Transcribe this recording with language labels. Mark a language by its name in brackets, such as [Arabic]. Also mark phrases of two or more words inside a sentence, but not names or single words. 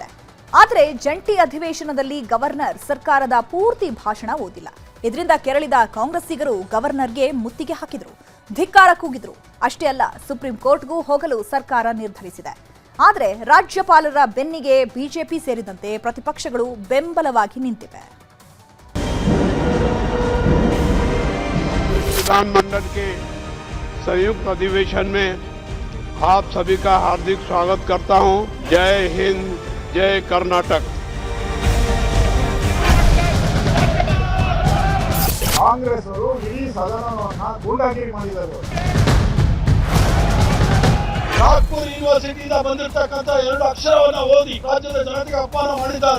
[Kannada] ಆದರೆ ಜಂಟಿ ಅಧಿವೇಶನದಲ್ಲಿ ಗವರ್ನರ್ ಸರ್ಕಾರದ ಪೂರ್ತಿ ಭಾಷಣ ಓದಿಲ್ಲ. ಇದರಿಂದ ಕೆರಳಿದ ಕಾಂಗ್ರೆಸ್ಸಿಗರು ಗವರ್ನರ್ಗೆ ಮುತ್ತಿಗೆ ಹಾಕಿದ್ರು, ಧಿಕ್ಕಾರ ಕೂಗಿದ್ರು. ಅಷ್ಟೇ ಅಲ್ಲ, ಸುಪ್ರೀಂ ಕೋರ್ಟ್ಗೂ ಹೋಗಲು ಸರ್ಕಾರ ನಿರ್ಧರಿಸಿದೆ. ಆದರೆ ರಾಜ್ಯಪಾಲರ ಬೆನ್ನಿಗೆ ಬಿಜೆಪಿ ಸೇರಿದಂತೆ ಪ್ರತಿಪಕ್ಷಗಳು ಬೆಂಬಲವಾಗಿ ನಿಂತಿವೆ. [Hindi] विधानमंडल के संयुक्त अधिवेशन में आप सभी का हार्दिक स्वागत करता हूं। जय हिंद, जय कर्नाटक। [Kannada] ಕಾಂಗ್ರೆಸ್ ಅವರು ಇಡೀ ಸದನವನ್ನು ಗೂಂಡಾಗಿರಿ ಮಾಡಿದರು. ನಾಗ್ಪುರ್ ಯೂನಿವರ್ಸಿಟಿಯಿಂದ ಬಂದಿರತಕ್ಕಂಥ 2 ಅಕ್ಷರವನ್ನ ಓದಿ ರಾಜ್ಯದ ಜನತೆಗೆ ಅಪಮಾನ ಮಾಡಿದ್ದಾರೆ.